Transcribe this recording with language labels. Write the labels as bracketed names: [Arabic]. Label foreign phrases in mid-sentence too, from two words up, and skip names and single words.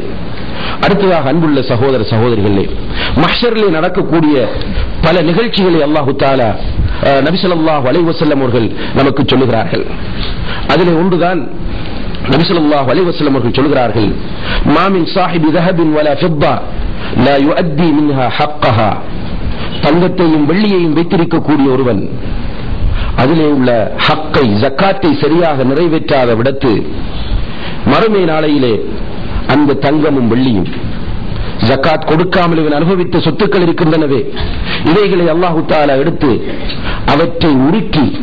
[Tamil] அடுத்ததாக அன்புள்ள சகோதர சகோதரிகளே, மஹ்ஷரிலே நடக்கக்கூடிய பல நிகழ்ச்சிகளை [Arabic] الله تعالى [Tamil] நபி [Arabic] صلى الله عليه وسلم [Tamil] அவர்கள் நமக்கு சொல்லுகிறார்கள். அதிலே ஒன்றுதான் நபி [Arabic] صلى الله عليه وسلم [Tamil] அவர்கள் சொல்கிறார்கள், [Arabic] ما من صاحب ذهب ولا فضة لا يؤدي منها حقها. [Tamil] தங்கத்தையும் வெள்ளியையும் வைத்திருக்கக்கூடிய ஒருவன் அதிலே உள்ள ஹக்கை, ஜக்காத்தை சரியாக நிறைவேற்றாத விடத்து மறுமை நாளையிலே அந்த தங்கமும் வெள்ளியும், ஜக்காத் கொடுக்காமல் இவன் அனுபவித்த சொத்துக்கள் இருக்கின்றனவே, இவைகளை [Arabic] الله تعالى [Tamil] எடுத்து அவற்றை உருக்கி